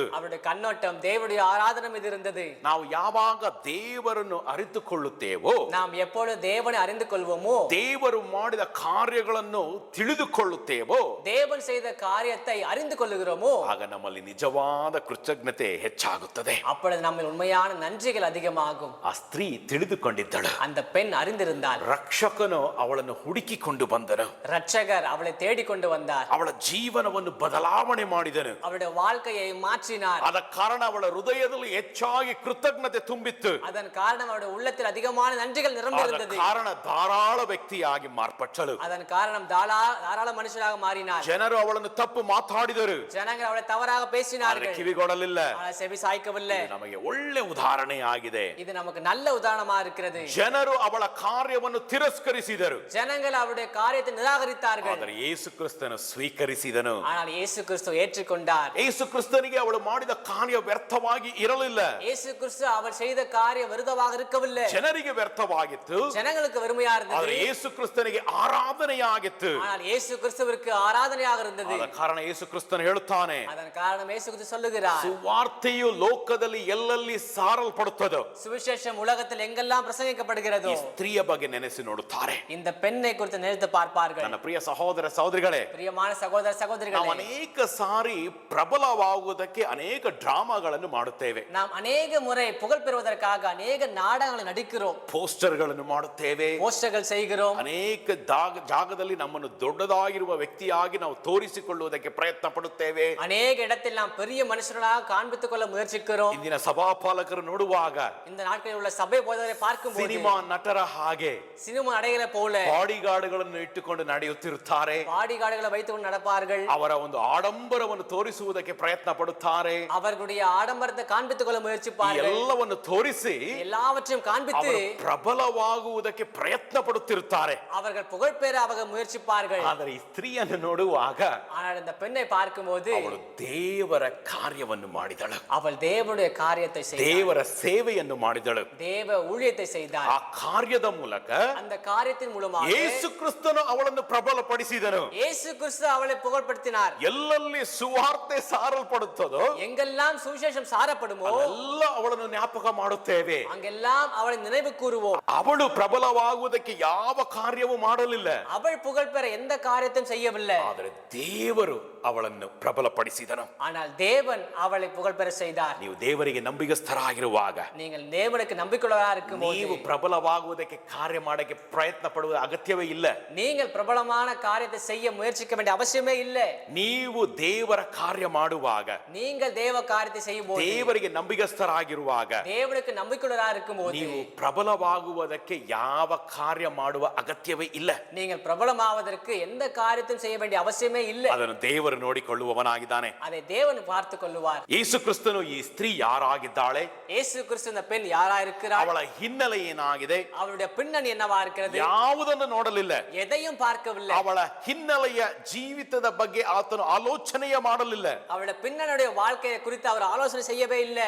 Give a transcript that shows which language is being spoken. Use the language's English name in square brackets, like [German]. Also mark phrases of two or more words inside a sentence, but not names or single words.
[Tamil] அவருடைய கண்ணோட்டம் தேவனுடைய ஆராதனை மீது இருந்தது. [Kannada] ನಾವು ಯಾವಾಗ ದೇವರನ್ನು ಅರಿತುಕೊಳ್ಳುತ್ತೇವೋ, [Tamil] நாம் எப்பொழுது தேவனை அறிந்து கொள்வோமோ, [Kannada] ದೇವರು ಮಾಡಿದ ಕಾರ್ಯಗಳನ್ನು ತಿಳಿದುಕೊಳ್ಳುತ್ತೇವೋ, [Tamil] தேவன் செய்த காரியத்தை அறிந்து கொள்ளுகிறோமோ, [Kannada] ಆಗ ನಮ್ಮಲ್ಲಿ ನಿಜವಾದ ಕೃತಜ್ಞತೆ ಹೆಚ್ಚಾಗುತ್ತದೆ. [Tamil] அப்பொழுது நம்ம உண்மையான நன்றிகள் அதிகமாகும். [Kannada] ಆ ಸ್ತ್ರೀ ತಿಳಿದುಕೊಂಡಿದ್ದಳು. [Tamil] அந்த பெண் அறிந்திருந்தாள். [Kannada] ರಕ್ಷಕನು ಅವಳನ್ನು ಹುಡುಕಿಕೊಂಡು ಬಂದನು. [Tamil] ரட்சகர் அவளை தேடிக்கொண்டு வந்தார். [Kannada] ಅವಳ ಜೀವನವನ್ನು ಬದಲಾವಣೆ ಮಾಡಿದನು. [Tamil] அவளுடைய வாழ்க்கையை மாற்றினார். [Kannada] ಅದ ಕಾರಣ ಅವಳ ಹೃದಯದಲ್ಲಿ ಹೆಚ್ಚಾಗಿ ಕೃತಜ್ಞತೆ ತುಂಬಿತ್ತು. [Tamil] அதன் காரணம் அவருடைய உள்ளத்தில் அதிகமான நன்றிகள் நிரம்பியிருந்தது. [Kannada] ಕಾರಣ ಧಾರಾಳ ವ್ಯಕ್ತಿಯಾಗಿ ಮಾರ್ಪಟ್ಟಳು. [Tamil] அதன் காரணம் தாராள மனுஷனாக மாறினார். [Kannada] ಜನರು ಅವಳನ್ನು ತಪ್ಪು ಮಾತಾಡಿದರು, [Tamil] ஜனங்கள் அவளை தவறாக பேசினார்கள், [Kannada] ಕಿವಿಗೊಡಲಿಲ್ಲ. [Tamil] அவளை செவி சாய்க்கவில்லை. [Kannada] ಇದು ನಮಗೆ ಒಳ್ಳೆ ಉದಾಹರಣೆ ಆಗಿದೆ. [Tamil] இது நமக்கு நல்ல உதாரணமா இருக்கிறது. [Kannada] ಜನರು ಅವಳ ಕಾರ್ಯವನ್ನು ತಿರಸ್ಕರಿಸಿದರು, [Tamil] ஜனங்கள் அவருடைய காரியத்தை நிராகரித்தார்கள். [Kannada] ಆದರೆ ಯೇಸು ಕ್ರಿಸ್ತನು ಸ್ವೀಕರಿಸಿದನು. [Tamil] ஆனால் இயேசு கிறிஸ்து ஏற்றுக்கொண்டார். [Kannada] ಯೇಸು ಕ್ರಿಸ್ತನಿಗೆ ಅವಳು ಮಾಡಿದ ಕಾರ್ಯ ವ್ಯರ್ಥವಾಗಿ ಇರಲಿಲ್ಲ. [Tamil] இயேசு கிறிஸ்து அவர் செய்த காரியம் விருதமாக இருக்கவில்லை. [Kannada] ಜನರಿಗೆ ವ್ಯರ್ಥವಾಗಿತ್ತು, [Tamil] ஜனங்களுக்கு வெறுமையா இருந்தது. [Kannada] ಆದರೆ ಯೇಸು ಕ್ರಿಸ್ತನಿಗೆ ಆರಾಧನೆಯಾಗಿತ್ತು. [Tamil] ஆனால் இயேசு கிறிஸ்துவிற்கு ಆರಾಧನೆயாக இருந்தது. [Kannada] ಆದ ಕಾರಣ ಯೇಸು ಕ್ರಿಸ್ತನು ಹೇಳುತ್ತಾನೆ, [Tamil] அதன் காரணம் இயேசு கிறிஸ்து சொல்லுகிறார், [Kannada] ಸುವಾರ್ತೆಯು ಲೋಕದಲ್ಲಿ ಎಲ್ಲೆಲ್ಲಿ ಸಾರಲ್ಪಡುತ್ತದೋ, [Tamil] சுவிசேஷம் உலகத்தில் எங்கெல்லாம் பிரசங்கிக்கப்படுகிறதோ, [Kannada] ಈ ಸ್ತ್ರೀಯ ಬಗ್ಗೆ ನೆನೆಸಿ ನೋಡುತ್ತಾರೆ. [Tamil] இந்த பெண்ணை குறித்து நினைத்து பார்ப்பார்கள். [Kannada] ನನ್ನ ಪ್ರಿಯ ಸಹೋದರ ಸಹೋದರಿಗಳೇ, [Tamil] பிரியமான சகோதர [Kannada] ನಾವು [Tamil] சகோதரிகளே, [Kannada] ಅನೇಕ ಸಾರಿ ಪ್ರಬಲವಾಗುವುದಕ್ಕೆ ಅನೇಕ ಡ್ರಾಮಾಗಳನ್ನು ಮಾಡುತ್ತೇವೆ, [Tamil] நாம் அநேக முறை புகழ் பெறுவதற்காக அநேக நாடகங்களை நடிக்கிறோம், [Kannada] ಪೋಸ್ಟರ್ಗಳನ್ನು ಮಾಡುತ್ತೇವೆ, [Tamil] போஸ்டர்கள் செய்கிறோம், [Kannada] ಅನೇಕ ಜಾಗದಲ್ಲಿ ನಮ್ಮನ್ನು ದೊಡ್ಡದಾಗಿರುವ ವ್ಯಕ್ತಿಯಾಗಿ ನಾವು ತೋರಿಸಿಕೊಳ್ಳುವುದಕ್ಕೆ ಪ್ರಯತ್ನ ಪಡುತ್ತೇವೆ. [Tamil] அநேக இடத்தில் நாம் பெரிய மனுஷர்களாக காண்பித்துக் கொள்ள முயற்சிக்கிறோம். [Kannada] ಇಂದಿನ ಸಭಾಪಾಲಕರು ನೋಡುವಾಗ [Tamil] இந்த நாட்களில் உள்ள சபை போதவரை பார்க்கும்போது [Kannada] ಸಿನಿಮಾ ನಟರ ಹಾಗೆ [Tamil] சினிமா நடைகளை போல [Kannada] ಬಾಡಿಗಾರ್ಡ್ಗಳನ್ನು ಇಟ್ಟುಕೊಂಡು ನಡೆಯುತ್ತಿರುತ್ತಾರೆ. [Tamil] பாடிகாடுகளை வைத்துக்கொண்டு நடப்பார்கள். [Kannada] ಅವರ ಒಂದು ಆಡಂಬರವನ್ನು ತೋರಿಸುವುದಕ್ಕೆ ಪ್ರಯತ್ನ ಪಡುತ್ತಾರೆ. [Tamil] அவர்களுடைய ஆடம்பரத்தை காண்பித்துக் கொள்ள முயற்சிப்பார்கள். [Kannada] ಎಲ್ಲವನ್ನು ತೋರಿಸಿ [Tamil] எல்லாவற்றையும் காண்பித்து [Kannada] ಅವರು ಪ್ರಬಲವಾಗುವುದಕ್ಕೆ ಪ್ರಬಲವಾಗುವುದಕ್ಕೆ ಪ್ರಯತ್ನ ಪಡುತ್ತಿರುತ್ತಾರೆ. [Tamil] அவர்கள் புகழ் பெற அவர்கள் முயற்சிப்பார்கள். [Kannada] ಆದರೆ ಈ ಸ್ತ್ರೀಯನ್ನು ನೋಡುವಾಗ [Tamil] ஆனால் இந்த பெண்ணை பார்க்கும்போது [Kannada] ಅವಳು ದೇವರ ಕಾರ್ಯವನ್ನು ಮಾಡಿದಳು, [Tamil] அவள் தேவனுடைய காரியத்தை செய்தாள், [Kannada] ದೇವರ ಸೇವೆಯನ್ನು ಮಾಡಿದಳು. [Tamil] தேவ ஊழியத்தை செய்தாள். [Kannada] ಆ ಕಾರ್ಯದ ಮೂಲಕ [Tamil] அந்த காரியத்தின் மூலமாக [Kannada] ಯೇಸು ಕ್ರಿಸ್ತನು ಅವಳನ್ನು ಪ್ರಬಲಪಡಿಸಿದನು. [Tamil] இயேசு கிறிஸ்து அவளை புகழ்படுத்தினார். [Kannada] ಎಲ್ಲೆಲ್ಲಿ ಸುವಾರ್ತೆ ಸಾರಲ್ಪಡುತ್ತದೋ [Tamil] எங்கெல்லாம் சுவிசேஷம் சாரப்படுமோ [Kannada] ಎಲ್ಲ ಅವಳನ್ನು ಜ್ಞಾಪಕ ಮಾಡುತ್ತೇವೆ. [Tamil] அங்கெல்லாம் அவளை நினைவு கூறுவோம். [Kannada] ಅವಳು ಪ್ರಬಲವಾಗುವುದಕ್ಕೆ ಯಾವ ಕಾರ್ಯವೂ ಮಾಡಲಿಲ್ಲ, [Tamil] அவள் புகழ் பெற எந்த காரியத்தையும் செய்யவில்லை. [Kannada] ಆದರೆ ದೇವರು ಅವಳನ್ನು ಪ್ರಬಲಪಡಿಸಿದನು. [Tamil] ஆனால் தேவன் அவளை புகழ் பெற செய்தார். [Kannada] ನೀವು ದೇವರಿಗೆ ನಂಬಿಗಸ್ಥರಾಗಿರುವಾಗ, [Tamil] நீங்கள் தேவனுக்கு நம்பிக்கையுள்ளவராக இருக்கும்போது [Kannada] ನೀವು ಪ್ರಬಲವಾಗುವುದಕ್ಕೆ ಕಾರ್ಯ ಮಾಡಕ್ಕೆ ಪ್ರಯತ್ನ ಪಡುವ ಅಗತ್ಯವೇ ಇಲ್ಲ. [Tamil] நீங்கள் பிரபலமான காரியத்தை செய்ய முயற்சிக்க வேண்டிய அவசியமே இல்லை. [Kannada] ನೀವು ದೇವರ ಕಾರ್ಯ ಮಾಡುವಾಗ, [Tamil] நீங்கள் தேவ காரியத்தை செய்யும்போது, [Kannada] ದೇವರಿಗೆ ನಂಬಿಗಸ್ಥರಾಗಿರುವಾಗ, [Tamil] தேவனுக்கு நம்பிக்கையுள்ளவராக இருக்கும்போது [Kannada] ನೀವು ಪ್ರಬಲವಾಗುವುದಕ್ಕೆ ಯಾವ ಕಾರ್ಯ ಮಾಡುವ ಅಗತ್ಯವೇ ಇಲ್ಲ. [Tamil] நீங்கள் பிரபலமாவதற்கு எந்த காரியத்தையும் செய்ய வேண்டிய அவசியமே இல்லை. [Kannada] ಅದನ್ನು ದೇವರು ನೋಡಿಕೊಳ್ಳುವವನಾಗಿದ್ದಾನೆ. [Tamil] அதை தேவன் பார்த்துக் கொள்ளுவார். [Kannada] ಯೇಸು ಕ್ರಿಸ್ತನು ಈ ಸ್ತ್ರೀ ಯಾರಾಗಿದ್ದಾಳೆ, [Tamil] இயேசு கிறிஸ்து இந்த பெண் யாரா இருக்கிறார், [Kannada] ಅವಳ ಹಿನ್ನೆಲೆ ಏನಾಗಿದೆ, [Tamil] அவளுடைய பின்னணி என்னவா இருக்கிறது, [Kannada] ಯಾವುದನ್ನು ನೋಡಲಿಲ್ಲ. [Tamil] எதையும் பார்க்கவில்லை. [Kannada] ಅವಳ ಹಿನ್ನೆಲೆಯ ಜೀವಿತದ ಬಗ್ಗೆ ಆತನು ಆಲೋಚನೆಯ ಮಾಡಲಿಲ್ಲ. [Tamil] அவளுடைய பின்னணியுடைய வாழ்க்கையை குறித்து அவர் ஆலோசனை செய்யவே இல்லை.